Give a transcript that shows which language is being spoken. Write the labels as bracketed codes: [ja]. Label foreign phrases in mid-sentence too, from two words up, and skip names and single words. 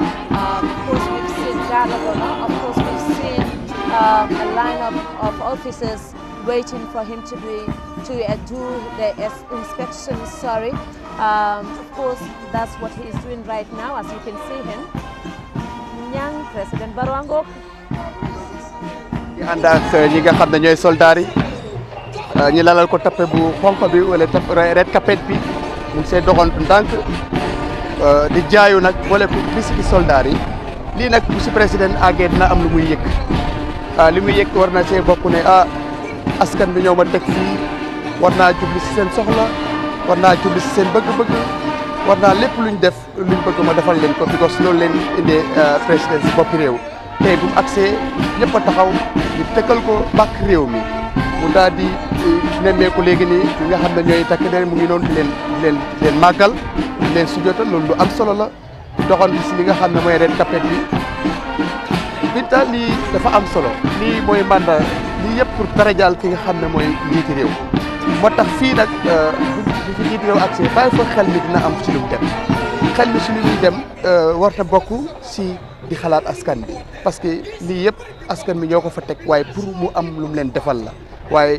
[en] Of course, we've seen guard of honor. Of course, we've seen a lineup of officers waiting for him to do the inspection. Sorry. Of course, that's what he is doing right now, as you can see him. Young President Barrow. [wo] ànd ak ñi nga xam ne ñooy soldats yi ñi lalal ko tappe bu xonq bi wala [en] red carpet [wo] bi mu ngi see doxantu ndànk di jaayu nag boole ko bisiki soldats yi lii nag bu si président àggee dina am lu muy yëg li muy yëg war na see bokk ne askan bi ñoo ma teg fii war naa jubli si seen soxla war naa jubli si seen bëgg-bëgg war naa lépp luñ def luñ bëgg ma defal leen ko because loolu leen indee président si boppi réew tey bu mu accès ñëpp a taxaw ñu tekkal ko bàkk réew mi mu daal di nemmeeku léegi nii ñi nga xam ne ñooy takk der mu ngi noonu di leen màggal di leen sujjootal loolu lu am solo la doxal si li nga xam ne mooy [en] red carpet [wo] bi ta lii dafa am solo lii mooy mandat lii yëpp pour darajaal ki nga xam ne mooy njiiti réew moo tax fii nag bu fi njiiti réew accès bàyyi fa xel mi dina am ci lu mu dem xel mi si lu muy dem war na bokk si di xalaat askan bi [fr] parce que [wo] lii yëpp askan bi ñoo ko fa teg waaye pour mu am lu mu leen defal la waaye